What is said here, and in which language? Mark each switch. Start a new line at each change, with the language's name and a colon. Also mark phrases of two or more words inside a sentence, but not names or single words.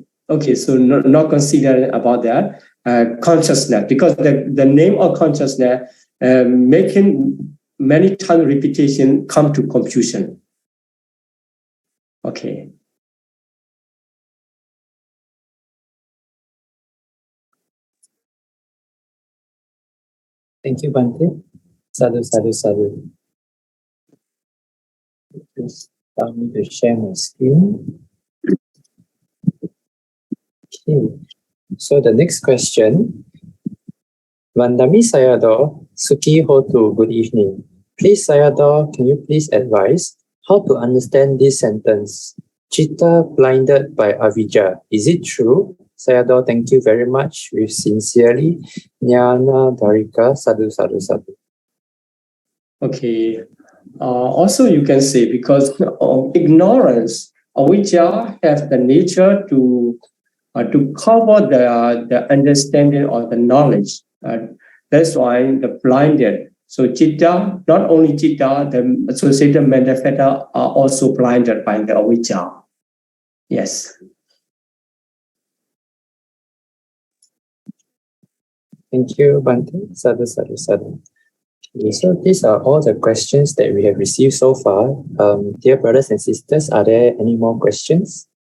English: Okay, so not considering about that consciousness, because the name of consciousness making many times repetition come to confusion. Okay. Thank you, Bhante.
Pali: Sadhu, sadhu, sadhu.
English: Please allow me to share my screen. Okay. So the next question.
Pali: Vandami Sayadaw, Suki Hotu,
English: good evening. Please, Sayadaw, can you please advise how to understand this sentence? Chitta blinded by avijja. Is it true? Sayadaw, thank you very much. With sincerely,
Pali: Jnana Dharika, sadhu, sadhu, sadhu.
English: Okay. Also, you can say because of ignorance, avijja has the nature to cover the understanding or the knowledge. That's why the blinded. So chitta, not only chitta, the associated manifesta are also blinded by the avijja. Yes. Thank you, Bhante.
Pali: Sadhu, sadhu, sadhu.
English: Okay, so these are all the questions that we have received so far. Dear brothers and sisters, are there any more questions?